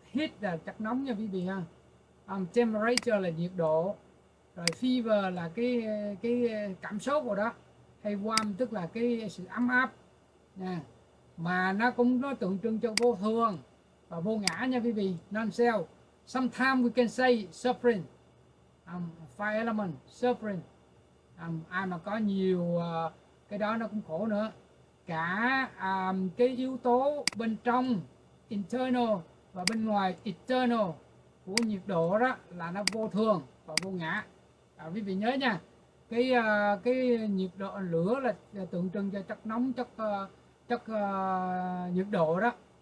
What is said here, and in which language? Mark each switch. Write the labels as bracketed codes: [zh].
[vi] Heat là chất nóng nha quý vị ha. Temperature là nhiệt độ, rồi fever là cái cảm sốt rồi đó, hay warm tức là cái sự ấm áp nè. Mà nó cũng nó tượng trưng cho vô thường và vô ngã nha quý vị, non-self. [en] Sometimes we can say suffering, fire element, suffering. [vi] Ai mà có nhiều cái đó nó cũng khổ nữa. Cả cái yếu tố bên trong [en] internal [vi] và bên ngoài [en] external [vi] của nhiệt độ đó là nó vô thường và vô ngã. Quý vị nhớ nha, cái nhiệt độ lửa là tượng trưng cho chất nóng, chất nhiệt độ đó.